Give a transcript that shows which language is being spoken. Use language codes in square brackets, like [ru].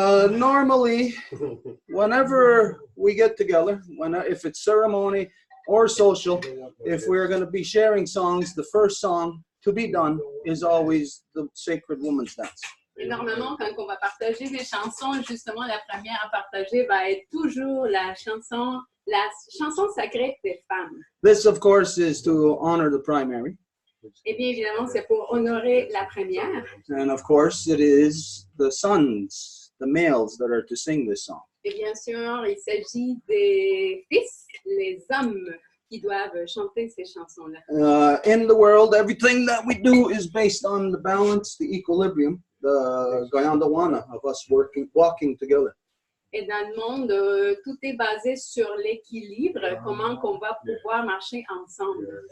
[en] Normally, whenever we get together, if it's ceremony or social, if we're going to be sharing songs, the first song to be done is always the Sacred Woman's Dance. [fr] Et normalement, quand on va partager des chansons, justement, la première à partager va être toujours la chanson La chanson sacrée des femmes. [en] This, of course, is to honor the primary. [fr] Eh bien, évidemment, c'est pour honorer la première. [en] And of course, it is the sons, the males, that are to sing this song. [fr] Et bien sûr, il s'agit des fils, les hommes, qui doivent chanter ces chansons-là. [en] In the world, everything that we do is based on the balance, the equilibrium, the Gayandawana of us walking together. [fr] Et dans le monde, tout est basé sur l'équilibre, comment qu'on va pouvoir marcher ensemble.